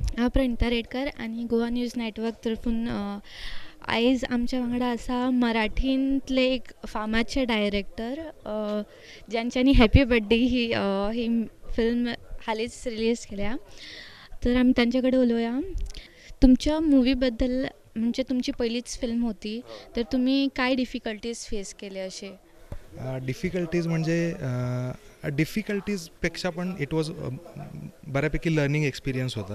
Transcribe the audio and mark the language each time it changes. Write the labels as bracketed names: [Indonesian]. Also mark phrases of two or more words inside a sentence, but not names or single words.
[Konkani] प्रणिता रेडकर आणि गोवा न्यूज नेटवर्क तर्फून आयज आमच्या वांगडा आसा मराठींतले एक फामादचे डायरेक्टर ज्यांच्यांनी हॅपी बर्थडे ही फिल्म हालींच रिलीज केल्या. [Marathi] तर आम्ही त्यांच्याकडे उलोवया. तुमच्या मूवीबद्दल, म्हणजे तुमची पहिलीच फिल्म होती, तर तुम्ही काय [English] difficulties face [Marathi] केले असे? डिफिकल्टीज म्हणजे डिफिकल्टीजपेक्षा पण [English] it was [Marathi] बऱ्यापैकी [English] learning experience [Marathi] होता.